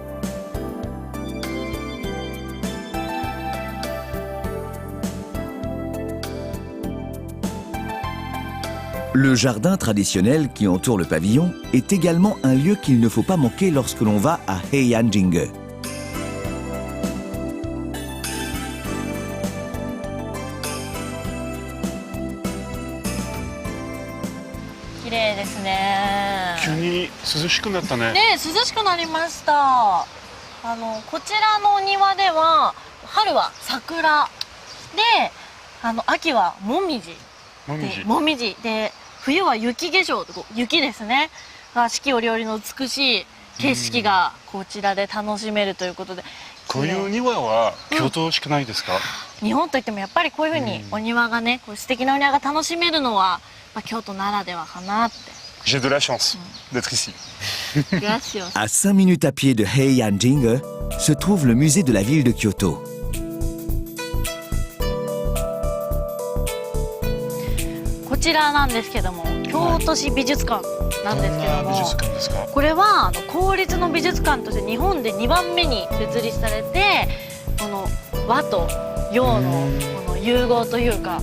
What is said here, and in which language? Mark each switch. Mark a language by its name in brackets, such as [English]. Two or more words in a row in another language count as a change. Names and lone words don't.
[French] Le jardin traditionnel qui entoure le pavillon est également un lieu qu'il ne faut pas manquer lorsque l'on va à Heian-jingu. [Japanese] Ne, 涼しくなったね。涼しくなりました。こちらのお庭では春は桜で、秋はもみじで、冬は雪化粧、雪ですねが四季折々の美しい景色がこちらで楽しめるということで、こういう庭は京都しかないですか？日本といってもやっぱりこういうふうにお庭がね、こう素敵なお庭が楽しめるのは、京都ならではかなって。 [French] J'ai de la chance d'être ici. À 5 minutes à pied de Heian-jingu se trouve le musée de la ville de Kyoto. [Japanese] こちらなんですけども、京都市美術館なんですけども、美術館ですか？これは公立の美術館として日本で2番目に設立されて、この和と洋のこの融合というか、